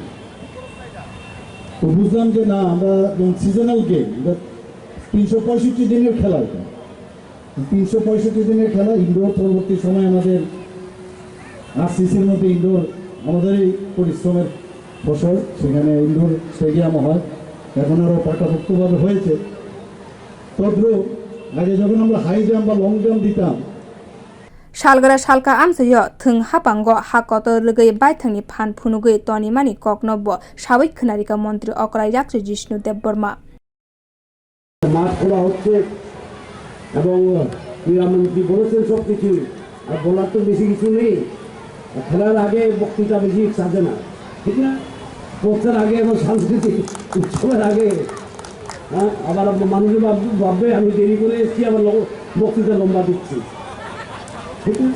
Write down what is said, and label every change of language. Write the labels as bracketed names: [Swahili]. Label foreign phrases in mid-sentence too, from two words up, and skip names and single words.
[Bangla] তো বুঝলাম যে না, আমরা যেমন [English] seasonal game [Bangla] 365 দিনের খেলা, এটা 365 দিনের খেলা ইনডোর। পরবর্তী সময় আমাদের আরসিসির মধ্যে ইনডোর আমাদের এই পরিশ্রমের ফসল, সেখানে [English] indoor stadium [Bangla] হয়, এখন আরও পাকাপোক্তভাবে হয়েছে। তদ্রুপ আগে যখন আমরা [English] high jump [Bangla] বা [English] long jump [Bangla] দিতাম [Kok Borok] शालगरा शालका आमसय थों हापांग हाकत रगै बायथांनि फान फुनुगै तनि मानि ककनब साबै खनारिका मन्त्री अकरा याक्सु जिष्णु देबबर्मा [Bangla] মাঠ খোলা হচ্ছে এবং ক্রীড়ামন্ত্রী বলেছেন সব কিছু, আর বলার তো বেশি কিছু নেই। খেলার আগে বক্তৃতা বেশি সাজে না, ঠিক না? স্পোর্টসের আগে এবং সাংস্কৃতিক উৎসবের আগে আবার মানুষের ভাববে আমি দেরি করে এসেছি, আবার বক্তৃতা লম্বা দিচ্ছি, ঠিক না?